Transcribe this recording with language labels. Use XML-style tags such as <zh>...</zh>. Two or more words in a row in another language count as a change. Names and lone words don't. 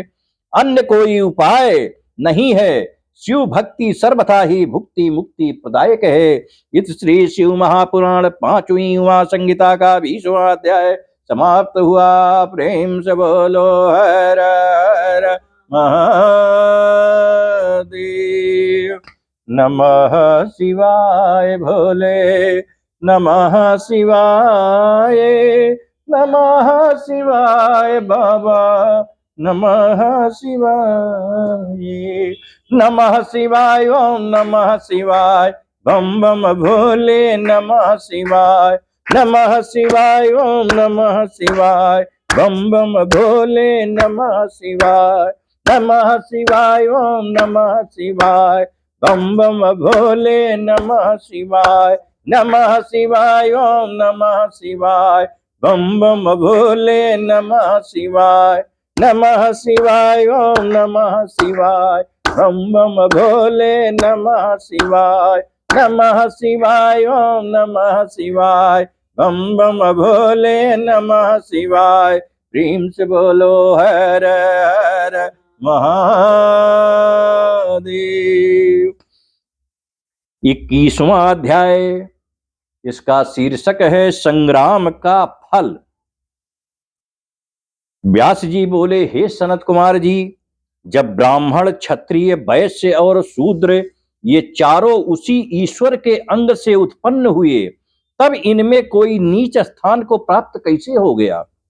<hi>अन्य कोई उपाय नहीं है। शिव भक्ति सर्वथा ही भुक्ति मुक्ति प्रदायक है। इस श्री शिव महापुराण 5वीं उमा संहिता का 20वां अध्याय समाप्त हुआ। प्रेम से बोलो हर हर महादेव। नमः शिवाय भोले, नमः शिवाय, नमः शिवाय बाबा, नमः शिवाय, नमः शिवाय, ओम नमः शिवाय, बम बम भोले नमः शिवाय, नमः शिवाय, ओम नमः शिवाय, बम बम भोले नमः शिवाय, नमः शिवाय, ओम नमः शिवाय, बम बम भोले नमः शिवाय, नमः शिवाय, ओम नमः शिवाय, बम बम भोले नमः शिवाय, नमः शिवाय, ओम नमः शिवाय, बम बम भोले नमः शिवाय, नमः शिवाय, ओम नमः शिवाय, बम बम भोले नमः शिवाय। प्रेम से बोलो हर हर महादेव। 21वां अध्याय, इसका शीर्षक है संग्राम का फल। व्यास जी बोले, हे सनत कुमार जी, जब ब्राह्मण, क्षत्रिय, वैश्य और शूद्र ये चारों उसी ईश्वर के अंग से उत्पन्न हुए, तब इनमें कोई नीच स्थान को प्राप्त कैसे हो गया?</hi>